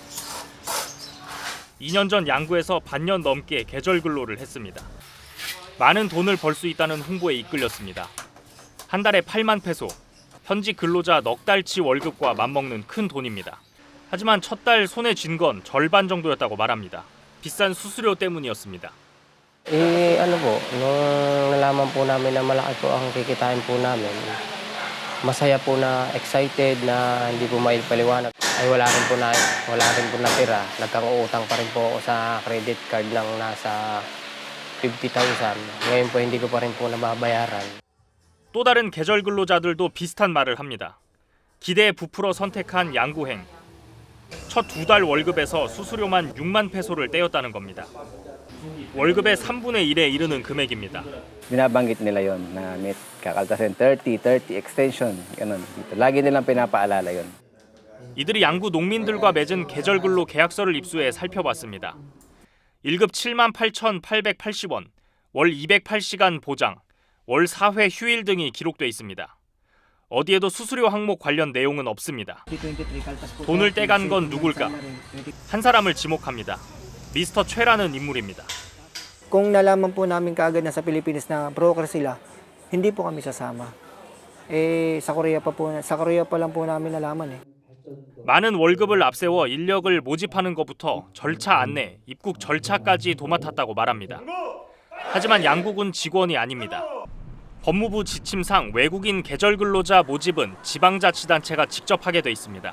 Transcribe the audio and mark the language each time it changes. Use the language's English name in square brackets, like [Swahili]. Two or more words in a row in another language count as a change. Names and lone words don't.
[Korean] 2년 전 양구에서 반년 넘게 계절 근로를 했습니다. 많은 돈을 벌 수 있다는 홍보에 이끌렸습니다. 한 달에 8만 페소, 현지 근로자 넉 달치 월급과 맞먹는 큰 돈입니다. 하지만 첫 달 손에 쥔 건 절반 정도였다고 말합니다. 비싼 수수료 때문이었습니다. [Filipino] Ano po, nung nalaman po namin na malaki po ang kikitain po namin, masaya po na excited na hindi po maipaliwanag. Ay wala rin po natira. Nagkang-uutang pa rin po ako sa credit card ng nasa 50,000. Ngayon po hindi ko pa rin po nababayaran. [Korean] 또 다른 계절 근로자들도 비슷한 말을 합니다. 기대에 부풀어 선택한 양구행. 첫 2달 월급에서 수수료만 6만 페소를 떼었다는 겁니다. 월급의 3분의 1에 이르는 금액입니다. [Filipino] Binabanggit nila yon na may kakaltasin 30 extension, ganun. Lagi nilang pinapaalala yon. [Korean] 이들이 양구 농민들과 맺은 계절 근로 계약서를 입수해 살펴봤습니다. 1급 78,880원, 월 208시간 보장, 월 4회 휴일 등이 기록돼 있습니다. 어디에도 수수료 항목 관련 내용은 없습니다. 돈을 떼간 건 누굴까? 한 사람을 지목합니다. 미스터 최라는 인물입니다. [Filipino] Kung nalaman po namin kaagad na sa Pilipinas na broker sila, hindi po kami sasama. Sa Korea pa lang po namin nalaman. [Korean] 많은 월급을 앞세워 인력을 모집하는 것부터 절차 안내, 입국 절차까지 도맡았다고 말합니다. 하지만 양국은 직원이 아닙니다. 법무부 지침상 외국인 계절 근로자 모집은 지방자치단체가 직접 하게 돼 있습니다.